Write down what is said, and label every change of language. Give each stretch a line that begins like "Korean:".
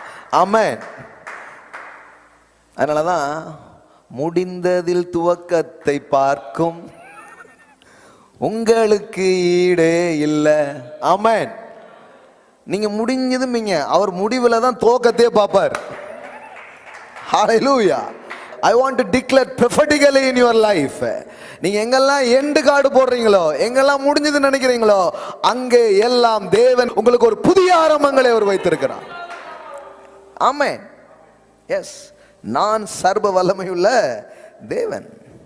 Tamil: ஆமென். அதனாலதான் முடிந்ததில் துவக்கத்தை பார்க்கும் உங்களுக்கு ஈடே இல்லை. ஆமென். நீங்க முடிஞ்சதுமீங்க, அவர் முடிவில் தான் துவக்கத்தையே பார்ப்பார். ஹல்லேலூயா.
English: I want to declare prophetically in your life.
Tamil: நீங்க எங்கெல்லாம் எண்டு கார்டு போடுறீங்களோ, எங்கெல்லாம் முடிஞ்சதுன்னு நினைக்கிறீங்களோ, அங்கே எல்லாம் தேவன் உங்களுக்கு ஒரு புதிய ஆரம்பங்களை அவர் வைத்திருக்கிறார். ஆமென். எஸ், நான் சர்வ வல்லமையுள்ள தேவன்.